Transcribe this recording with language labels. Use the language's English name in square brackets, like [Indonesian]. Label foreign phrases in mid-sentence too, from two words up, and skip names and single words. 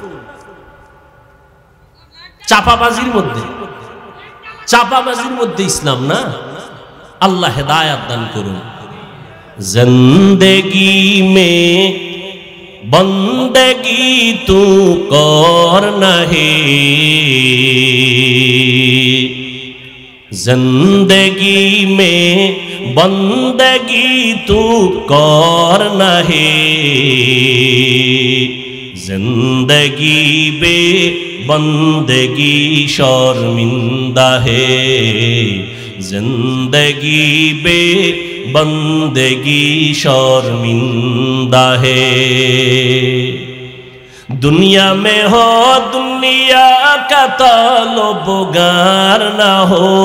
[Bangla] চাপাবাজির মধ্যে, চাপাবাজির মধ্যে ইসলাম না। আল্লাহ হেদায়াত দান করুন। [Urdu] زندگی میں بندگی تو کر نہیں, زندگی میں بندگی تو کرنا ہے زندگی بے بندگی شرمندہ ہے زندگی بے بندگی شرمندہ ہے دنیا میں ہو دنیا کا طلبگار نہ ہو